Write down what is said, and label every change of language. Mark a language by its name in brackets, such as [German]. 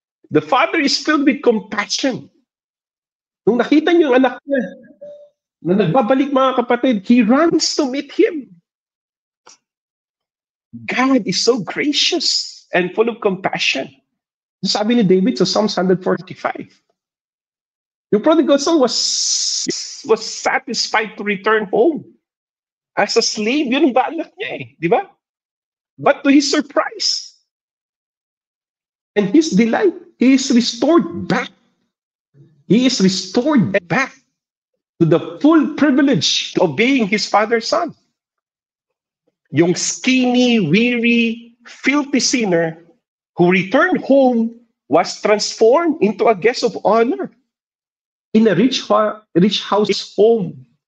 [English] The father is filled with compassion. [Filipino] Nung nakita niyo yung anak niya na nagbabalik, mga kapatid, [English] he runs to meet him. God is so gracious and full of compassion. [Filipino] Sabi ni David sa Psalms 145. [English] Yung prodigal son was satisfied to return home. As a slave, [Filipino] yun ang balak niya eh. Di ba? [English] But to his surprise and his delight, he is restored back. He is restored back to the full privilege of being his father's son. Yung skinny, weary, filthy sinner who returned home was transformed into a guest of honor in a rich house home.